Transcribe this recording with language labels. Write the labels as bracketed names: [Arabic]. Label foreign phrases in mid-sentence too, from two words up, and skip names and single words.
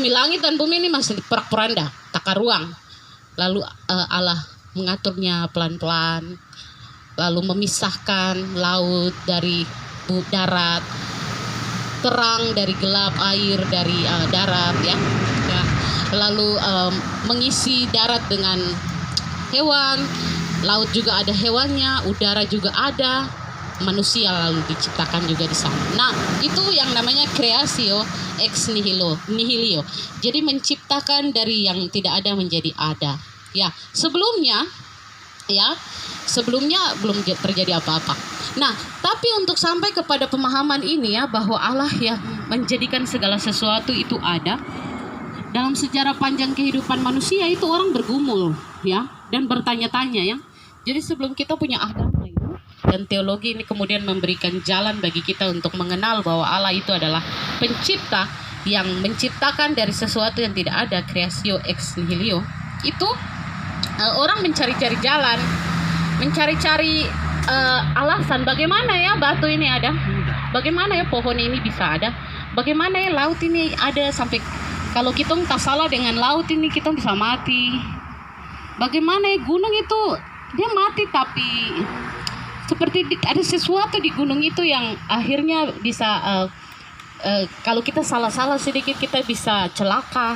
[Indonesian] Langit dan bumi ini masih porak-poranda, tata ruang. Lalu Allah mengaturnya pelan-pelan, lalu memisahkan laut dari darat, terang dari gelap, air dari darat ya. Ya. Lalu mengisi darat dengan hewan, laut juga ada hewannya, udara juga ada, manusia lalu diciptakan juga di sana. Nah, itu yang namanya [Latin] kreasio ex nihilo. [Indonesian] Jadi menciptakan dari yang tidak ada menjadi ada. Ya, sebelumnya belum terjadi apa-apa. Nah, tapi untuk sampai kepada pemahaman ini ya, bahwa Allah yang menjadikan segala sesuatu itu ada, dalam sejarah panjang kehidupan manusia itu orang bergumul ya, dan bertanya-tanya ya. Jadi sebelum kita punya agama itu, dan teologi ini kemudian memberikan jalan bagi kita untuk mengenal bahwa Allah itu adalah pencipta yang menciptakan dari sesuatu yang tidak ada, [Latin] kreasio ex nihilo. [Indonesian] Itu orang mencari-cari jalan, mencari-cari alasan bagaimana ya batu ini ada, bagaimana ya pohon ini bisa ada, bagaimana ya laut ini ada, sampai kalau kita tak salah dengan laut ini kita bisa mati, bagaimana ya gunung itu dia mati tapi seperti ada sesuatu di gunung itu yang akhirnya bisa kalau kita salah-salah sedikit kita bisa celaka,